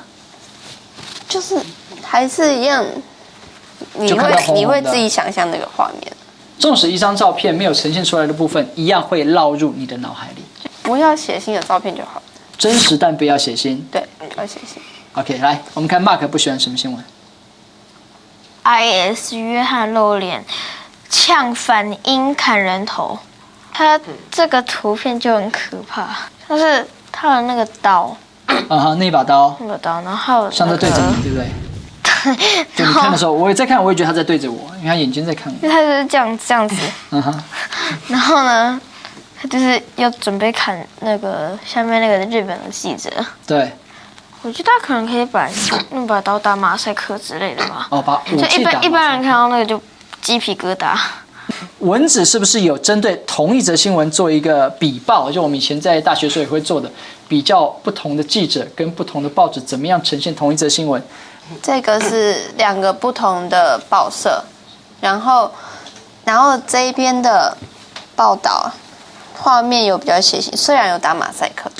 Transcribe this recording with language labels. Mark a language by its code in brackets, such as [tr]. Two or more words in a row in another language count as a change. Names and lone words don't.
[zh] 就是還是一樣，你會自己想象那個畫面。縱使一張照片沒有呈現出來的部分，一樣會烙入你的腦海裡。不要血腥的照片就好。真實但不要血腥。對，不要血腥。 OK， 來，我們看 Mark 不喜歡什麼新聞？IS 約翰露臉嗆反英砍人頭，他這個圖片就很可怕，就是他的那個刀。那把刀。那個刀，然後像在對着你，對不對？就你看的時候，我也在看，我也覺得他在對着我，因為他眼睛在看我。他就是這樣子。然後呢，他就是要準備砍那個下面那個日本的記者。對。我覺得他可能可以把那把刀打馬賽克之類的吧。哦，把武器打。一般人看到那個就雞皮疙瘩。文子是不是有針對同一則新聞做一個比報？就我們以前在大學時候也會做的，比較不同的記者跟不同的報紙怎麼樣呈現同一則新聞。這個是2個不同的報社，然後這一邊的報道畫面有比較血腥，雖然有打馬賽克，